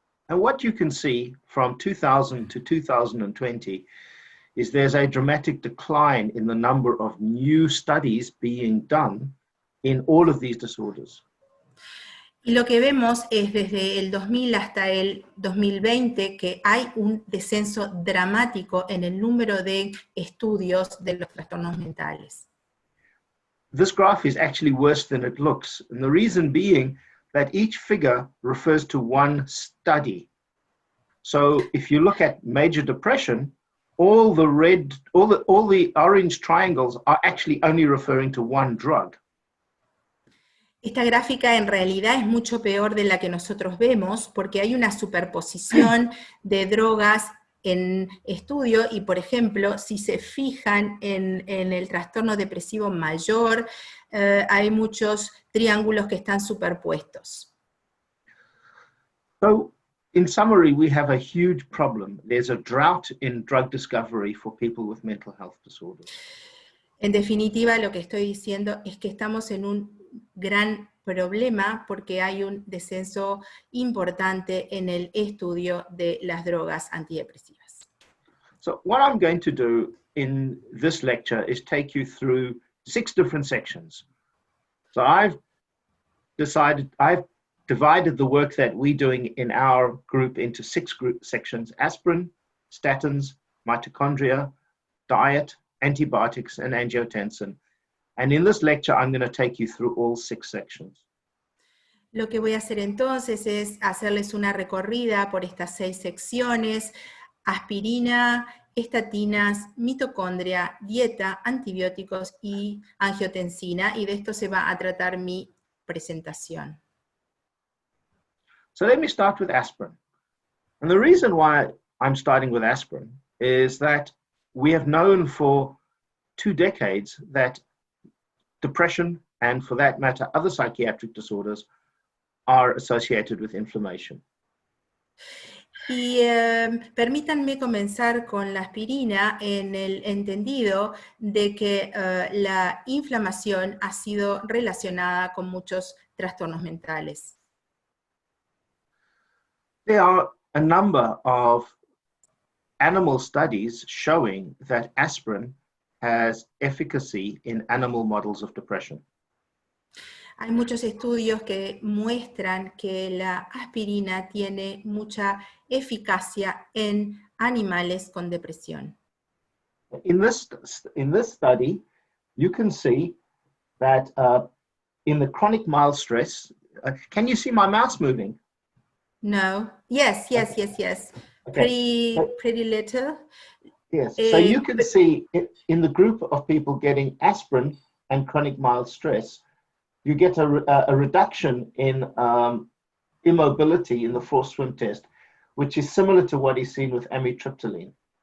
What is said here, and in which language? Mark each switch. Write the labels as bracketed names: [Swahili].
[English] And what you can see from 2000 to 2020 is there's a dramatic decline in the number of new studies being done in all of these disorders. [Spanish] Y lo que vemos es desde el 2000 hasta el 2020 que hay un descenso dramático en el número de estudios de los trastornos mentales. [English] This graph is actually worse than it looks, and the reason being that each figure refers to one study. So if you look at major depression, all the orange triangles are actually only referring to one drug. [Spanish] Esta gráfica en realidad es mucho peor de la que nosotros vemos porque hay una superposición de drogas en estudio y, por ejemplo, si se fijan en el trastorno depresivo mayor, hay muchos triángulos que están superpuestos. [English] So, in summary, we have a huge problem. There's a drought in drug discovery for people with mental health disorders. [Spanish] En definitiva, lo que estoy diciendo es que estamos en un gran problema porque hay un descenso importante en el estudio de las drogas antidepresivas. [English] So what I'm going to do in this lecture is take you through 6 different sections. So I've divided the work that we're doing in our group into 6 group sections: aspirin, statins, mitochondria, diet, antibiotics, and angiotensin. And in this lecture, I'm going to take you through all 6 sections. [Spanish] Lo que voy a hacer entonces es hacerles una recorrida por estas 6 secciones: aspirina, estatinas, mitocondria, dieta, antibióticos y angiotensina, y de esto se va a tratar mi presentación. [English] So let me start with aspirin. And the reason why I'm starting with aspirin is that we have known for 2 decades that depression, and for that matter, other psychiatric disorders, are associated with inflammation. [Spanish] Y permítanme comenzar con la aspirina en el entendido de que la inflamación ha sido relacionada con muchos trastornos mentales. [English] There are a number of animal studies showing that aspirin has efficacy in animal models of depression. [Spanish] Hay muchos estudios que muestran que la aspirina tiene mucha eficacia en animales con depresión. [English] In this study, you can see that in the chronic mild stress, Can you see my mouse moving? No. Yes. Okay. Pretty little. Yes, so you can see in the group of people getting aspirin and chronic mild stress, you get a reduction in immobility in the forced swim test, which is similar to what is seen with amitriptyline.